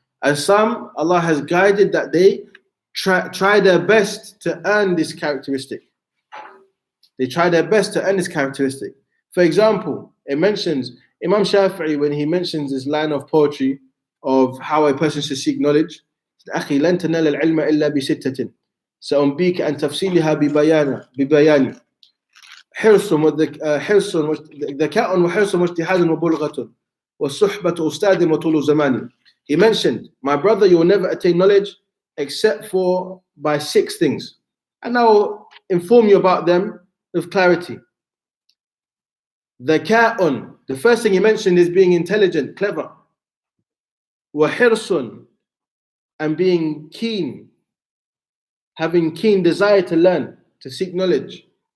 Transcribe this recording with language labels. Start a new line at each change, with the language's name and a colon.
English: And some Allah has guided that they try their best to earn this characteristic. They try their best to earn this characteristic. For example, it mentions Imam Shafi'i, when he mentions this line of poetry of how a person should seek knowledge,
Arabic: أخي لن تنال العلم إلا بستة سأنبيك عن تفصيلها ببيان حرص ذكاء وحرص واجتهاد وبلغة والصحبة أستاذ وطول زمان.
English: He mentioned, my brother, you will never attain knowledge except for by 6 things. And I will inform you about them with clarity. ذكاء, the first thing he mentioned is being intelligent, clever. وحرص, and being keen, having keen desire to learn, to seek knowledge.